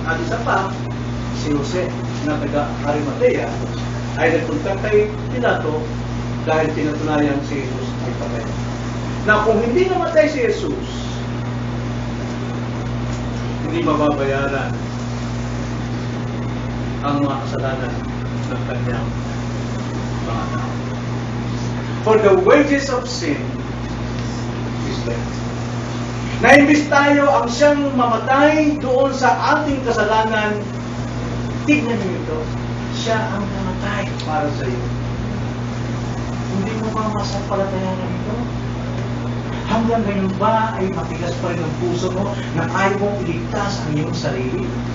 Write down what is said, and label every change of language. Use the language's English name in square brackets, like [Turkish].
[Filipino] At isa pa, si Jose na taga-Arimatea ay nagpunta kay Pilato dahil pinatunayan si Jesus ay patay. Na kung hindi namatay si Jesus, hindi mababayaran ang mga kasalanan ng kanyang mga tao. [English] For the wages of sin is death. [Filipino] Na imbis tayo ang siyang mamatay doon sa ating kasalanan, tignan niyo ito, siya ang namatay para sa iyo. Hindi mo ba masapalatayanan ito? Hanggang ngayon ba ay matigas pa rin ang puso mo na kaya mong iligtas ang iyong sarili?